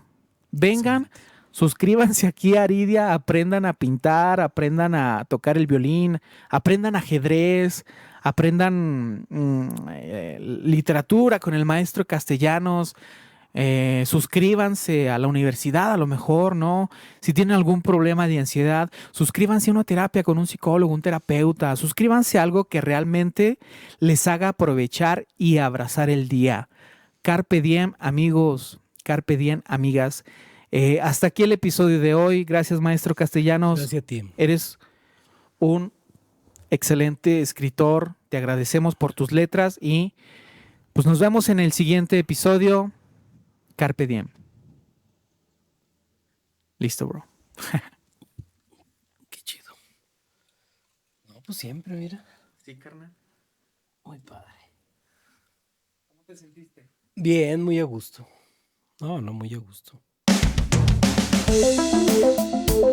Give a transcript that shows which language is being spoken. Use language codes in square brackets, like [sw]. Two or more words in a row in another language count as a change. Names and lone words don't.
[es] Vengan, suscríbanse aquí a Aridia, aprendan a pintar, aprendan a tocar el violín, aprendan ajedrez, aprendan literatura con el maestro Castellanos. Suscríbanse a la universidad, a lo mejor, ¿no? Si tienen algún problema de ansiedad, suscríbanse a una terapia con un psicólogo, un terapeuta. Suscríbanse a algo que realmente les haga aprovechar y abrazar el día. [la] Carpe diem, amigos. Carpe diem, [es] amigas. Hasta aquí el episodio de hoy. Gracias, maestro Castellanos. Gracias a ti. Eres un excelente escritor. Te agradecemos por tus letras y pues nos vemos en el siguiente episodio. [la] Carpe diem. [es] Listo, bro. Qué chido. No, pues siempre, mira. Sí, carnal. Muy padre. ¿Cómo te sentiste? Bien, muy a gusto. No, muy a gusto.